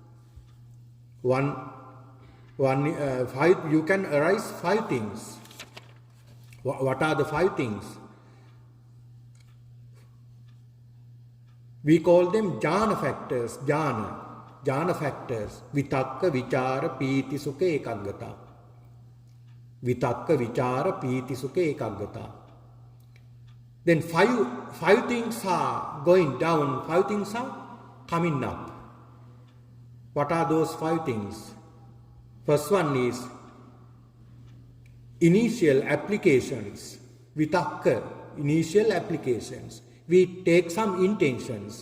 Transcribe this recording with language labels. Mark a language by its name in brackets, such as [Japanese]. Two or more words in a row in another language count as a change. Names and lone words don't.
[English] You can arise 5 things. What are the 5 things? We call them jhana factors. Jhana factors. [Pali] Vitakka, vichara, piti, sukha, ekaggata. Vitakka, vichara, piti, sukha, ekaggata. [English] Then 5 things are going down, 5 things are coming up. What are those 5 things? First one is initial applications. Vitakka, initial applications. We take some intentions.